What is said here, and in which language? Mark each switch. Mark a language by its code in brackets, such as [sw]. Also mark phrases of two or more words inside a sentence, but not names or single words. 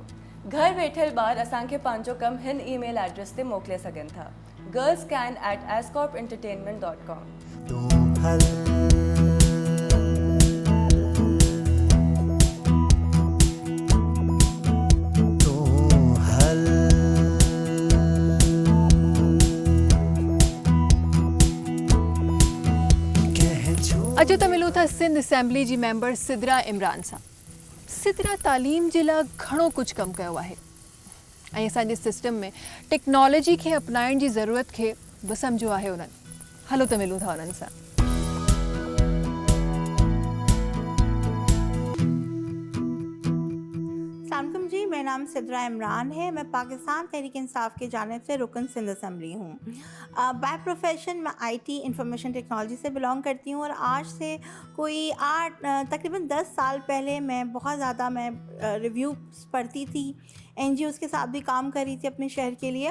[sd] घर वेठल ॿार असांखे पंहिंजो कमु हिन ईमेल एड्रेस ते मोकिले सघनि था, girlscan@ascorpentertainment.com। तू हल तू हल अॼु त मिलूं था सिंध असेंबली जी मेंबर सिदरा इमरान सां। सिदरा तालीम जे लाइ घणो कुझु कमु कयो आहे ऐं असांजे सिस्टम में टेक्नोलॉजी खे अपनाइण जी ज़रूरत खे बि सम्झो आहे उन्हनि। हलो त मिलूं था उन्हनि सां। [ur] سلامکم جی, میرا نام سدرہ عمران ہے. میں پاکستان تحریک انصاف کی جانب سے رکن سندھ اسمبلی ہوں. [en] by profession [ur] میں آئی ٹی [en] information technology [ur] سے بلانگ کرتی ہوں اور آج سے کوئی تقریباً 10 سال پہلے میں بہت زیادہ ریویوز پڑھتی تھی، NGOs کے ساتھ بھی کام کر رہی تھی اپنے شہر کے لیے.